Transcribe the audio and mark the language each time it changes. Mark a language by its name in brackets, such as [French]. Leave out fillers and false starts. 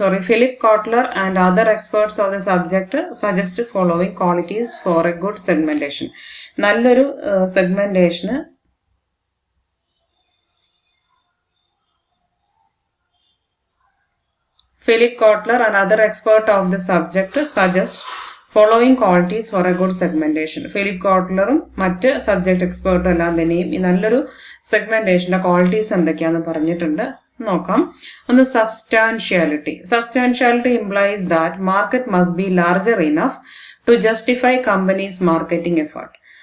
[English] Philip Kotler and other experts of the subject suggest following qualities for a good segmentation. [Malayalam] നല്ലൊരു സെഗ്മെന്റേഷന് [English] Philip Kotler and other expert of the subject suggest following qualities for a good segmentation. [Malayalam] Philip കോട്ട്ലറും മറ്റ് subject എക്സ്പേർട്ടും എല്ലാം തന്നെയും ഈ നല്ലൊരു സെഗ്മെന്റേഷന്റെ qualities എന്തൊക്കെയാന്ന് പറഞ്ഞിട്ടുണ്ട്. നോക്കാം. [English] ഒന്ന് substantiality. Substantiality implies that market must be larger enough to justify companies marketing effort.